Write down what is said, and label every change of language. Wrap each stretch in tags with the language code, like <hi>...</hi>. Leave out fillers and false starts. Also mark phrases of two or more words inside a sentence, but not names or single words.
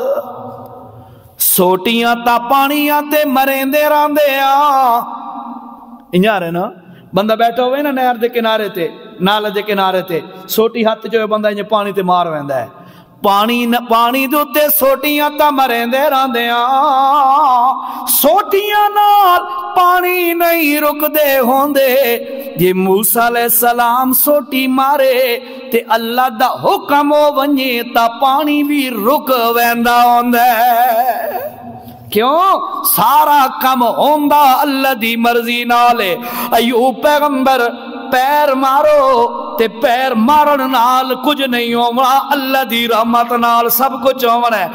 <skr>سوٹیاں تا پانیاں تے مرین دے راندے انجا رہے نا، بندہ بیٹھا ہوئے نا نہر دے کنارے تے، نالے دے کنارے تے، سوٹی ہاتھ جو ہے بندہ انجا پانی تے مار ویندا ہے، پانی دوتے سوٹیاں تا مرین دے راندے سوٹیاں نال پانی نہیں رک دے ہوندے۔ جے موسیٰ</skr> <ar>علیہ السلام</ar> <skr>سوٹی مارے تے اللہ دا حکم ہو ونجے تا پانی بھی رک ویندا ہوندے۔ کیوں؟ سارا کم ہوندا اللہ دی مرضی نالے۔ ایوب پیغمبر پیر مارو تے پیر مارن نال کچھ نہیں ہونا، اللہ دی رحمت نال سب کچھ ہونا ہے۔</skr>